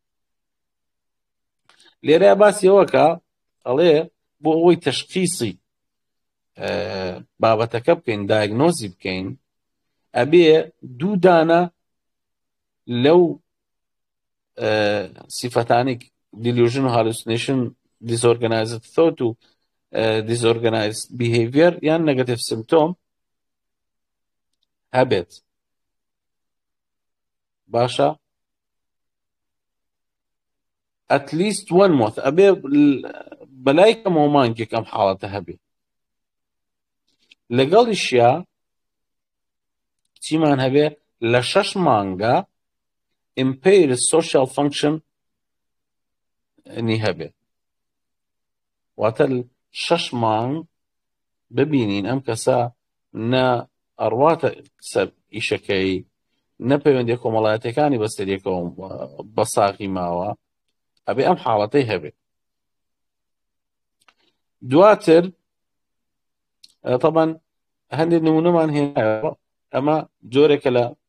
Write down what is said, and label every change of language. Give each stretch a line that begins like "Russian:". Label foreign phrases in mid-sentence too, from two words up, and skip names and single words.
Central Kurdish: لێرە باسی ئەوەکە ئەڵێ بۆ ئەوەی تەشخیصی بابەتەکە بکەین دایگنۆزی بکەین ئەبێ دوو دانە لەو سیفەتانی
English: delusion hallucination disorganized thought
Central Kurdish: و
English: disorganized behavior
Central Kurdish: یان
English: negative symptom
Central Kurdish: هەبێت باشە
English: at least one month
Central Kurdish: ئەبێ بەلای کەمەوە مانگێک ئەم حاڵەتە هەبێ لەگەڵیشیا چیمان هەبێ لە 6 مانگە
English: impaired social function
Central Kurdish: نی هەبێ واتە 6 مانگ ببینین ئەم کەسە نە ئەڕواتە سەر ئیشەکەی نە پەیوەندی کۆمەڵایەتەکانی بەسەریەکەوە بە ساغی ماوە ئەبێ ئەم حاڵەتەی هەبێ دواتر طبعا هەندێک نمونەمان هێنایەوە ئەمە جۆرێکە لە